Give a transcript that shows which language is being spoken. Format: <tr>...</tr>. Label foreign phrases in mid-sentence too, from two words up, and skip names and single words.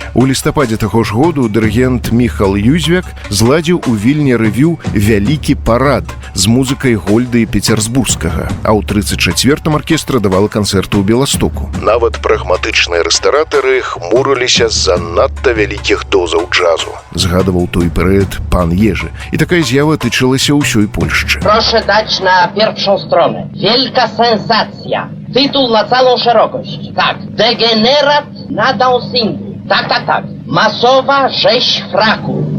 <be>У лістападзе таго ж году дырыгент Міхал Юзвяк зладзіў у Вільні рэвю «Вялікі парад» з музыкай Гольда і Пецярсбурскага, а ў 34-м аркестра давала канцэрты ў Беластоку. Нават прагматычныя рэстаратары хмурыліся з-за надта вялікіх дозаў джазу, згадываў той перыяд пан Ежы. І такая з'ява тычылася ўсёй Польшчы.</be> <pl>Proszę dać na pierwszą stronę. Wielka sensacja. Tytuł na całą szerokość. Tak. Degenerat na dancingu. Tak. Masowa rzeź fraku.</pl>